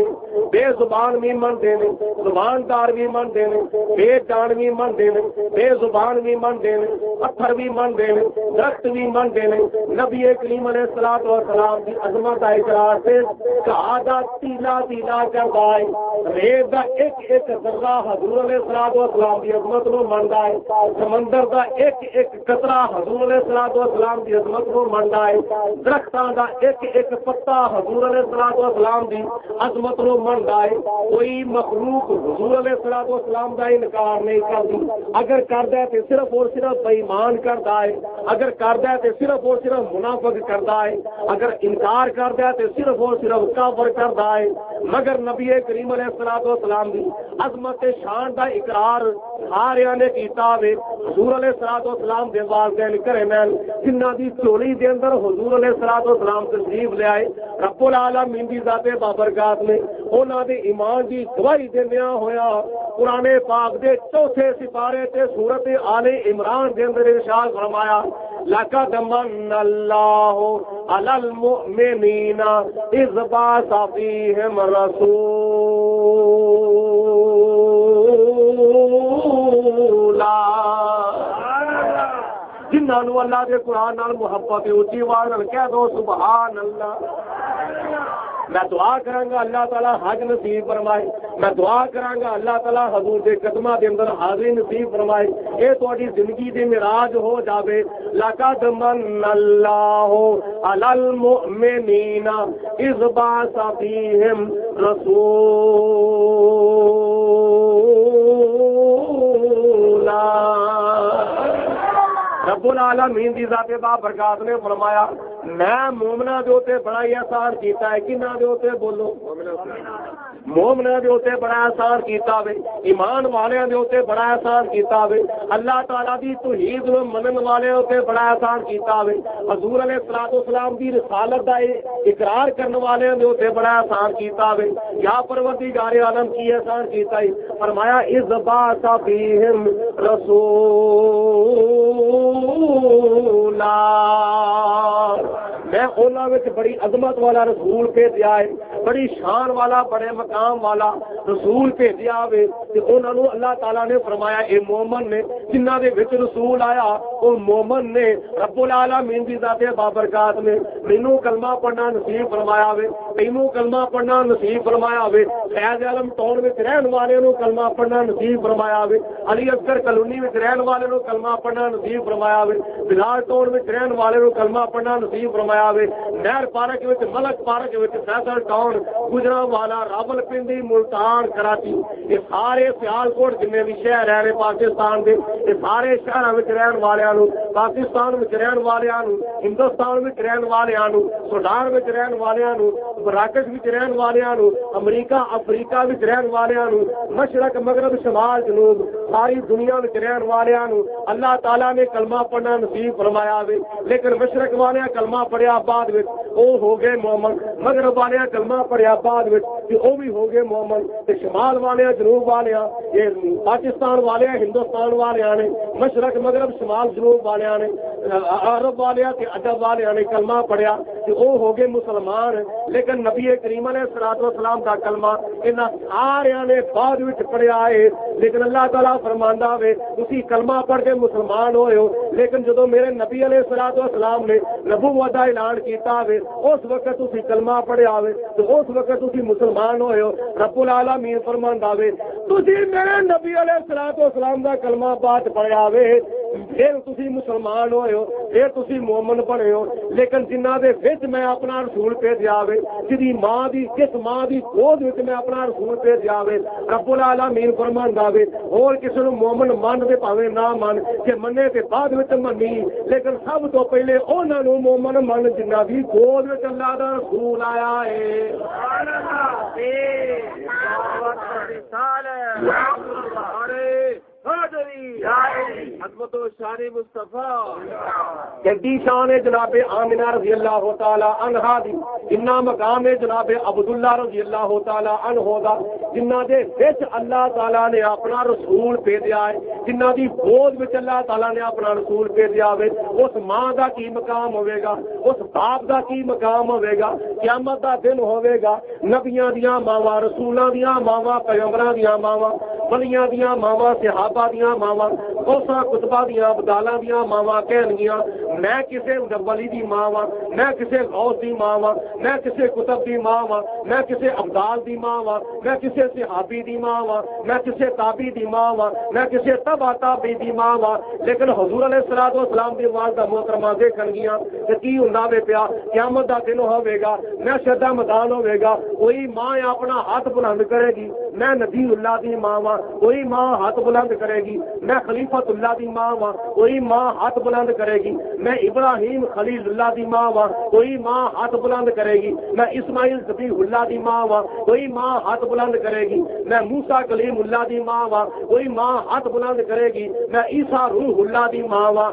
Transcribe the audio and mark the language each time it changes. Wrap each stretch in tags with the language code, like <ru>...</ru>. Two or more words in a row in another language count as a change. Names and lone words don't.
<pa>بے زبان بھی من دے نے زبان دار بھی من دے نے بے جان بھی من دے نے بے زبان بھی من دے نے پتھر بھی من دے نے درخت بھی من دے نے. نبی کریم</pa> <ar>علیہ الصلوۃ والسلام</ar> <pa>دی عظمت دا اقرار سے کہا تیلا تیلا کردا ہے ریت دا ایک ایک ذرہ حضور</pa> <ar>علیہ الصلوۃ والسلام</ar> <pa>دی عظمت نو مندا ہے. سمندر دا ایک ایک قطرہ حضور</pa> <ar>علیہ الصلوۃ والسلام</ar> <pa>دی عظمت نو مندا ہے. درختاں دا ایک ایک پتا حضور</pa> <ar>علیہ الصلوۃ والسلام</ar> <pa>دی عظمت نو مندا ہے. کوئی مخلوق حضور</pa> <ar>علیہ الصلوۃ والسلام</ar> <pa>دا انکار نہیں کردی. اگر کردا ہے تے صرف اور صرف بے ایمان کردا ہے. اگر کردا ہے تے صرف اور صرف منافق کردا ہے. اگر انکار کردا ہے تے صرف اور صرف کافر کردا ہے. مگر نبی کریم</pa> <ar>علیہ الصلوۃ والسلام</ar> <pa>دی عظمت شان دا اقرار سارے نے کیتا وے. حضور علیہ الصلوۃ والسلام دے والدین کرمین جنہاں دی چولی دے اندر حضور</pa> <ar>علیہ الصلوۃ والسلام</ar> <pa>تشریف لے آئے رب العالمین دی ذات بابرکات نے انہاں دے ایمان دی گواہی دیندیاں ہویا قرآن پاک دے چوتھے سپارے تے سورت آل عمران دے اندر ارشاد فرمایا</pa> <ar>لقد من اللہ علی المؤمنین اذ بعث فیہم رسولا.</ar> <pa>جنہاں نو اللہ دے قرآن نال محبت ہے اونچی آواز نال کہہ دو</pa> <ar>سبحان اللہ.</ar> <pa>میں دعا کراں گا اللہ تعالیٰ حج نصیب فرمائے. میں دعا کراں گا اللہ تعالیٰ حضور دے قدماں دے اندر حاضری نصیب فرمائے. اے تہاڈی زندگی دے معراج ہو جاوے.</pa> <ar>لقد من اللہ علی المؤمنین اذ بعث فیہم رسولا.</ar> <pa>رب العالمین دی ذات بابرکات نے فرمایا میں مومناں دے اوتے بڑا ہی احسان کیتا ہے. کناں دے اوتے بولو مومناں دے اوتے بڑا احسان کیتا وے. ایمان والیاں دے اوتے بڑا احسان کیتا وے. اللہ تعالیٰ دی توحید نو منن والے اوتے بڑا احسان کیتا وے. حضور</pa> <ar>علیہ الصلوۃ والسلام</ar> <pa>دی رسالت دا اقرار کرن والے دے اوتے بڑا احسان کیتا وے. یا پروردگار عالم کی احسان کیتا ہے. فرمایا</pa> <ar>اذ بعث فیہم رسولا.</ar> <pa>میں اونا وچ بڑی عظمت والا رسول بھیجیا ہے. بڑی شان والا بڑے مقام والا رسول بھیجیا وے. تے انہاں نو اللہ تعالیٰ نے فرمایا اے مومن نے جنہاں دے وچ رسول آیا او مومن نے. رب العالمین دی ذات بابرکات نے مینوں کلمہ پڑھنا نصیب فرمایا وے. تینوں کلمہ پڑھنا نصیب فرمایا ہوئے، فیض عالم ٹاؤن میں رہن والے نو کلمہ پڑھنا نصیب فرمایا ہوئے، علی اصغر کالونی میں رہن والے نو کلمہ پڑھنا نصیب فرمایا ہوئے، بلال ٹاؤن میں رہن والے نو کلمہ پڑھنا نصیب فرمایا ہوئے، نہر پارک وچ، ملک پارک وچ، فیصل ٹاؤن، گجرانوالا، راولپنڈی، ملتان، کراچی، یہ سارے سیالکوٹ جنے بھی شہر ہیں پاکستان دے، یہ سارے شہراں وچ رہن والیاں نو، پاکستان وچ رہن والیاں نو، ہندوستان وچ رہن والیاں نو، سوڈان وچ رہن والیاں نو، مراکش وچ رہن والیاں نو، امریکہ افریقہ وچ رہن والیاں نو، مشرق مغرب شمال جنوب ساری دنیا وچ رہن والیاں نو اللہ تعالیٰ نے کلمہ پڑھنا نصیب فرمایا وے، لیکن مشرق والیاں کلمہ پڑھیا بعد وچ او ہو گئے مومن، مغرب والیاں کلمہ پڑھیا بعد وچ تے او بھی ہو گئے مومن، تے شمال والیاں جنوب والیاں یہ پاکستان والیاں ہندوستان والیاں نے، مشرق مغرب شمال جنوب والیاں نے، عرب والیاں تے عجب والیاں نے کلمہ پڑھیا تے او ہو گئے مسلمان، لیکن نبی کریم</pa> <ar>علیہ الصلوۃ والسلام</ar> <pa>دا کلمہ انہاں ساریاں نے بعد وچ پڑھیا ہے، لیکن اللہ تعالیٰ فرماندا وے تسی کلمہ پڑھ کے مسلمان ہوئے ہو، لیکن جدو میرے نبی</pa> <ar>علیہ الصلوۃ والسلام</ar> <pa>نے نبوت دا اعلان کیتا وے اس وقت تسی کلمہ پڑھیا وے تو اس وقت تسی مسلمان ہوئے ہو، رب العالمین فرماندا وے تسی میرے نبی</pa> <ar>علیہ الصلوۃ والسلام</ar> <pa>دا کلمہ بعد پڑھیا وے پھر تسی مسلمان ہوئے ہو، پھر تسی مومن بنے ہو، لیکن جنہ دے وچ میں اپنا رسول بھیجیا وے، جدی ماں دی جس ماں دی گود وچ میں اپنا رسول بھیجیا وے، رب العالمین فرماندا وے اور کسی نو مومن من دے پاویں نہ من، کہ منے تے بعد وچ منی، لیکن سب تو پہلے انہاں نو مومن من جنہ دی گود وچ اللہ دا رسول آیا ہے۔ سبحان عظمت و شان مصطفیٰ جدی شان جناب آمنہ</pa> <ar>رضی اللہ تعالی عنہا</ar> <pa>دی، جنہ مقام ہے جناب عبداللہ</pa> <ar>رضی اللہ تعالی عنہ</ar> <pa>دا، جنہ دے وچ اللہ تعالی نے اپنا رسول بھیجا ہے، جنہ دی گود وچ اللہ تعالی نے اپنا رسول بھیجا ہے، اس ماں دا کی مقام ہوے گا، اس باپ دا کی مقام ہوے گا، قیامت دا دن ہوے گا، نبیاں دیاں ماواں، رسولاں دیاں ماواں، پیغمبراں دیاں ماواں، ولیاں دیاں ماواں، صحابہ دیاں ماواں، غوثاں کتبہ دیاں ابدالاں دیاں ماواں کہن گیاں میں کسے ولی دی ماں واں، میں کسے غوث دی ماں واں، میں کسے کتب دی ماں واں، میں کسے ابدال دی ماں واں، میں کسے صحابی دی ماں واں، میں کسے تابعی دی ماں واں، میں کسے تبع تابعی دی ماں واں، لیکن حضور</pa> <ar>علیہ الصلوۃ</ar> <pa>والسلام دی آواز دا محترمہ دیکھن گیاں کہ کی ہوندا وے پیا، قیامت دا دن ہوے گا، محشر دا میدان ہوے گا، کوئی ماں اپنا ہاتھ بلند کرے گی میں نبی اللہ دی ماں واں، کوئی ماں ہاتھ بلند کرے گی میں خلیفۃ اللہ دی ماں واں، کوئی ماں ہاتھ بلند کرے گی میں ابراہیم خلیل اللہ دی ماں واں، کوئی ماں ہاتھ بلند کرے گی میں اسماعیل ذبیح اللہ دی ماں واں، کوئی ماں ہاتھ بلند کرے گی میں موسیٰ کلیم اللہ دی ماں واں، کوئی ماں ہاتھ بلند کرے گی میں عیسیٰ روح اللہ دی ماں واں۔</pa>